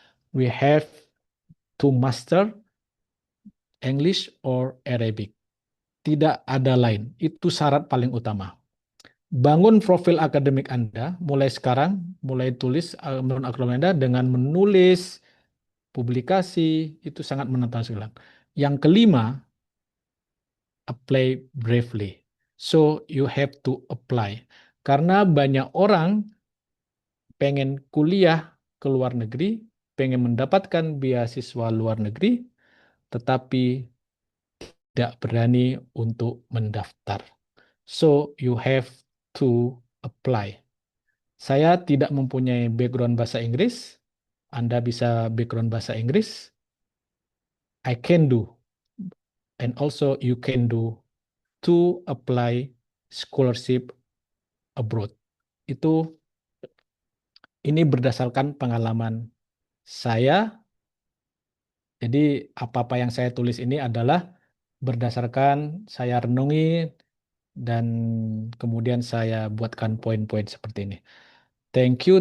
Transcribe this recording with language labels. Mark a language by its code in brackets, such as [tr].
[en] We have to master English or Arabic. [id] Tidak ada lain. Itu syarat paling utama. Bangun profil akademik Anda mulai sekarang, mulai tulis menurut akademik Anda dengan menulis publikasi, itu sangat menantang sekali. Yang kelima, [en] apply bravely. So you have to apply. [id] Karena banyak orang pengen kuliah ke luar negeri, pengen mendapatkan beasiswa luar negeri, tetapi tidak berani untuk mendaftar. [en] So you have to apply. [id] Saya tidak mempunyai background bahasa Inggris. Anda bisa background bahasa Inggris. [en] I can do. And also you can do to apply scholarship abroad. [id] Ini berdasarkan pengalaman saya. Jadi apa-apa yang saya tulis ini adalah berdasarkan saya renungi dan kemudian saya buatkan poin-poin seperti ini. [en] Thank you.